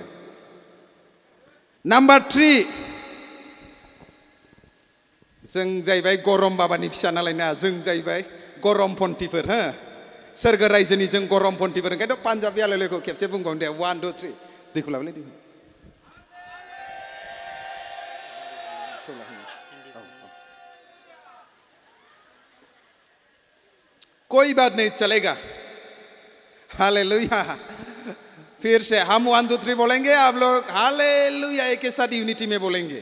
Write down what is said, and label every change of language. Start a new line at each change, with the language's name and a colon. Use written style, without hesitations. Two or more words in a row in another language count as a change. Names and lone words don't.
Bodo: नाम्बार 3, जों जाहैबाय गरम बाबानि फिसा नालाय ना, जों जाहैबाय गरमपन्थिफोर। हो, सोरगो रायजोनि जों गरमपन्थिफोर। ओंखायनोथ' पान्जाबी हालेलुयाखौ खेबसे बुंबावनो दे। 1 2 3 दैखौ लाबोलाय, दैखौ।
Hindi: कोई बात नहीं, चलेगा। हालेलुया। फिर से हम 1 2 3 बोलेंगे, आप लोग हालेलुया एक के साथ यूनिटी में बोलेंगे।